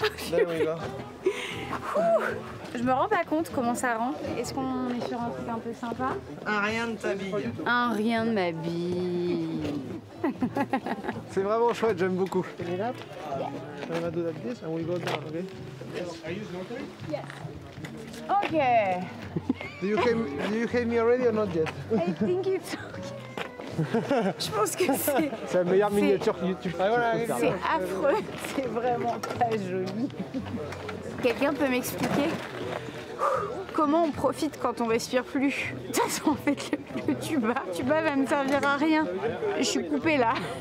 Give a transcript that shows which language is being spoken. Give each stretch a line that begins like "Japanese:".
English: There we go.
French: Je me rends pas compte comment ça rend. Est-ce qu'on est sur un truc un peu sympa? Un rien de ta bille. Un rien de ma bille. C'est vraiment chouette, j'aime beaucoup.
English: I'm gonna do like this and we go down, okay? Ok. Do you hate me already or not yet? I think it's okay.
French: Je pense que c'est la meilleure miniature YouTube. C'est affreux, c'est vraiment pas joli. Quelqu'un peut m'expliquer comment on profite quand on respire plus? De toute façon, en fait, le tuba va me servir à rien. Je suis coupée là.